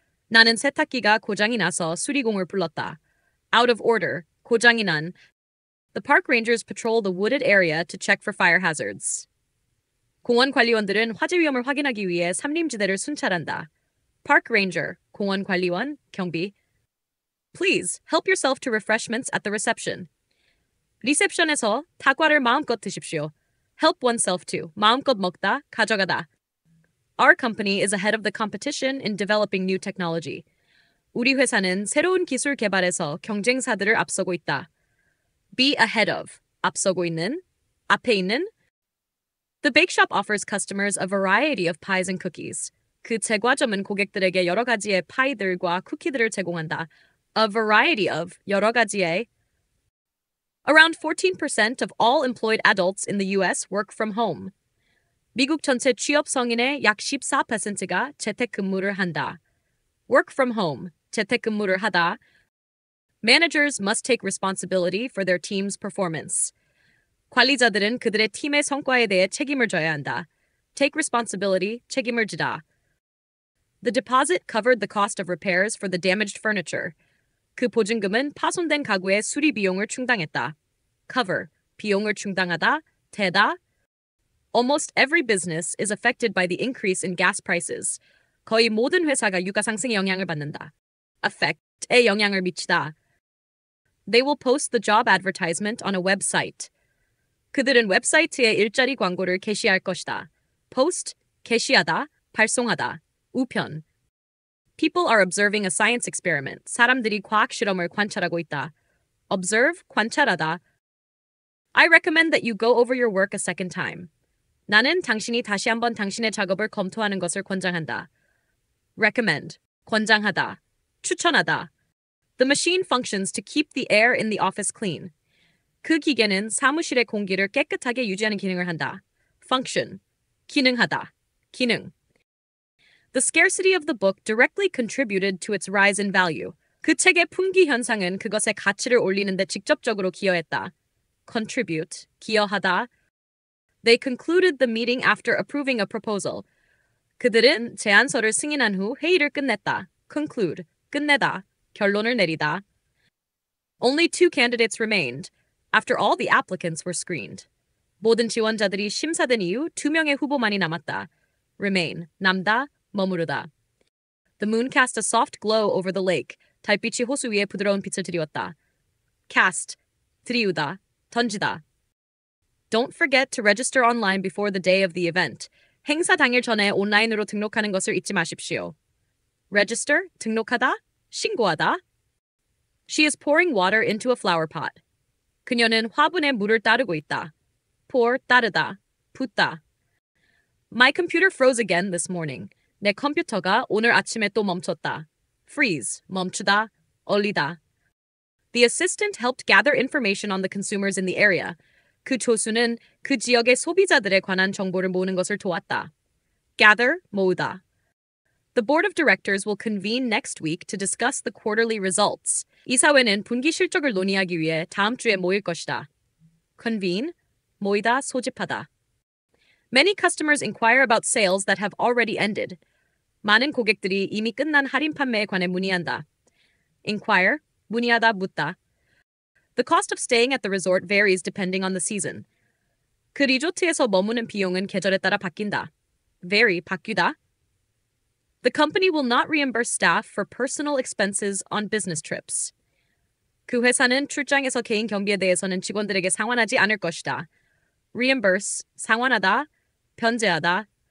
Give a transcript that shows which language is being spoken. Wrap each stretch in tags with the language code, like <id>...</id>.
<ko>나는 세탁기가 고장이 나서 수리공을 불렀다.</ko> <en>Out of order,</en> <ko>고장이 난.</ko> <en>The park rangers patrol the wooded area to check for fire hazards.</en> <ko>공원 관리원들은 화재 위험을 확인하기 위해 산림지대를 순찰한다. Park ranger, 공원 관리원, 경비.</ko> <en>Please, help yourself to refreshments at the reception.</en> <ko>리셉션에서 다과를 마음껏 드십시오.</ko> <en>Help oneself to,</en> <ko>마음껏 먹다, 가져가다.</ko> <en>Our company is ahead of the competition in developing new technology.</en> <ko>우리 회사는 새로운 기술 개발에서 경쟁사들을 앞서고 있다.</ko> <en>Be ahead of,</en> <ko>앞서고 있는, 앞에 있는.</ko> <en>The bake shop offers customers a variety of pies and cookies.</en> <ko>그 제과점은 고객들에게 여러 가지의 파이들과 쿠키들을 제공한다.</ko> <en>A variety of,</en> <ko>여러 가지의.</ko> <en>Around 14% of all employed adults in the US work from home.</en> <ko>미국 전체 취업 성인의 약 14%가 재택근무를 한다.</ko> <en>Work from home,</en> <ko>재택근무를 하다.</ko> <en>Managers must take responsibility for their team's performance.</en> <ko>관리자들은 그들의 팀의 성과에 대해 책임을 져야 한다.</ko> <en>Take responsibility,</en> <ko>책임을 지다.</ko> <en>The deposit covered the cost of repairs for the damaged furniture.</en> <ko>그 보증금은 파손된 가구의 수리 비용을 충당했다. Cover, 비용을 충당하다, 대다.</ko> <en>Almost every business is affected by the increase in gas prices.</en> <ko>거의 모든 회사가 유가 상승의 영향을 받는다. Affect에 영향을 미치다.</ko> <en>They will post the job advertisement on a website.</en> <ko>그들은 웹사이트에 일자리 광고를 게시할 것이다. Post, 게시하다, 발송하다. 우편.</ko> <en>People are observing a science experiment.</en> <ko>사람들이 과학 실험을 관찰하고 있다.</ko> <en>Observe, 관찰하다. I recommend that you go over your work a second time.</en> <ko>나는 당신이 다시 한번 당신의 작업을 검토하는 것을 권장한다. Recommend, 권장하다, 추천하다.</ko> <en>The machine functions to keep the air in the office clean.</en> <ko>그 기계는 사무실의 공기를 깨끗하게 유지하는 기능을 한다. Function, 기능하다, 기능.</ko> <en>The scarcity of the book directly contributed to its rise in value.</en> <ko>그 책의 품귀 현상은 그것의 가치를 올리는 데 직접적으로 기여했다.</ko> <en>Contribute, 기여하다. They concluded the meeting after approving a proposal.</en> <ko>그들은 제안서를 승인한 후 회의를 끝냈다. Conclude, 끝내다, 결론을 내리다.</ko> <en>Only 2 candidates remained. After all the applicants were screened.</en> <ko>모든 지원자들이 심사된 이후 2명의 후보만이 남았다. Remain, 남다, 머무르다.</ko> <en>The moon cast a soft glow over the lake.</en> <ko>달빛이 호수 위에 부드러운 빛을 드리웠다. Cast, 드리우다, 던지다.</ko> <en>Don't forget to register online before the day of the event.</en> <ko>행사 당일 전에 온라인으로 등록하는 것을 잊지 마십시오. Register, 등록하다, 신고하다.</ko> <en>She is pouring water into a flower pot.</en> <ko>그녀는 화분에 물을 따르고 있다. Pour, 따르다, 붓다.</ko> <en>My computer froze again this morning.</en> <ko>내 컴퓨터가 오늘 아침에 또 멈췄다. Freeze, 멈추다, 얼리다.</ko> <en>The assistant helped gather information on the consumers in the area.</en> <ko>그 조수는 그 지역의 소비자들에 관한 정보를 모으는 것을 도왔다. Gather, 모으다.</ko> <en>The board of directors will convene next week to discuss the quarterly results.</en> <ko>이사회는 분기 실적을 논의하기 위해 다음 주에 모일 것이다.</ko> <en>Convene,</en> <ko>모이다, 소집하다.</ko> <en>Many customers inquire about sales that have already ended.</en> <ko>많은 고객들이 이미 끝난 할인 판매에 관해 문의한다. Inquire, 문의하다, 묻다.</ko> <en>The cost of staying at the resort varies depending on the season.</en> <ko>그 리조트에서 머무는 비용은 계절에 따라 바뀐다. Vary, 바뀌다.</ko> <en>The company will not reimburse staff for personal expenses on business trips.</en> <ko>그 회사는 출장에서 개인 경비에 대해서는 직원들에게 상환하지 않을 것이다. Reimburse, 상환하다, 변제하다.</ko>